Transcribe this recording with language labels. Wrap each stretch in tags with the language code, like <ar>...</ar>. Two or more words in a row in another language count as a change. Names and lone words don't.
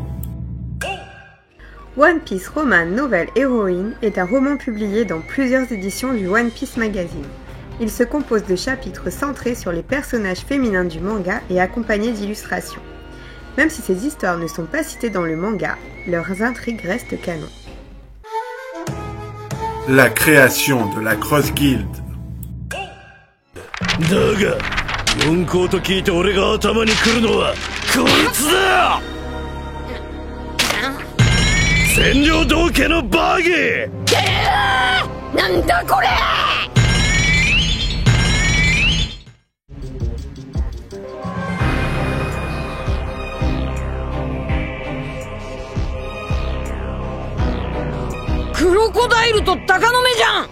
<fr>One Piece Roman Novel Heroine est un roman publié dans plusieurs éditions du One Piece Magazine. Il se compose de chapitres centrés sur les personnages féminins du manga et accompagnés d'illustrations. Même si ces histoires ne sont pas citées dans le manga, leurs intrigues restent canon. La création de la Cross Guild.</fr> <ja>四皇と聞いて俺が頭に来るのはこいつだ！占領道家のバギー！なんだこれ！クロコダイルと鷹の目じゃん！</ja>